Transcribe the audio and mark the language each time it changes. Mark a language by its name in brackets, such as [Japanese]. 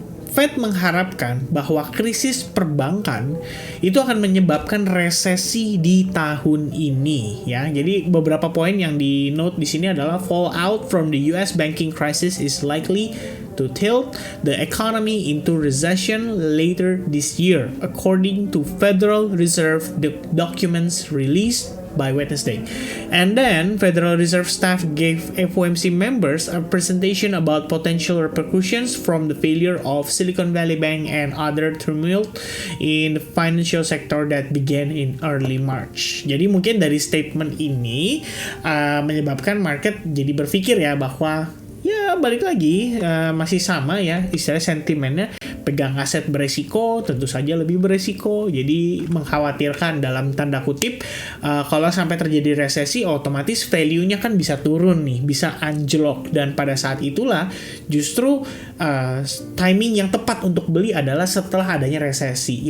[Indonesian] Fed mengharapkan bahwa krisis perbankan itu akan menyebabkan resesi di tahun ini ya. Jadi beberapa poin yang di note di sini adalah [English] fallout from the US banking crisis is likely to tilt the economy into recession later this year, according to Federal Reserve documents released by Wednesday. And then Federal Reserve staff gave FOMC members a presentation about potential repercussions from the failure of Silicon Valley Bank and other turmoil in the financial sector that began in early March. [Indonesian] Jadi mungkin dari statement ini menyebabkan market jadi berpikir ya bahwa ya balik lagi masih sama ya istilah sentimennya, pegang aset beresiko tentu saja lebih beresiko, jadi mengkhawatirkan dalam tanda kutip kalau sampai terjadi resesi otomatis value-nya kan bisa turun nih, bisa anjlok, dan pada saat itulah justru timing yang tepat untuk beli adalah setelah adanya resesi.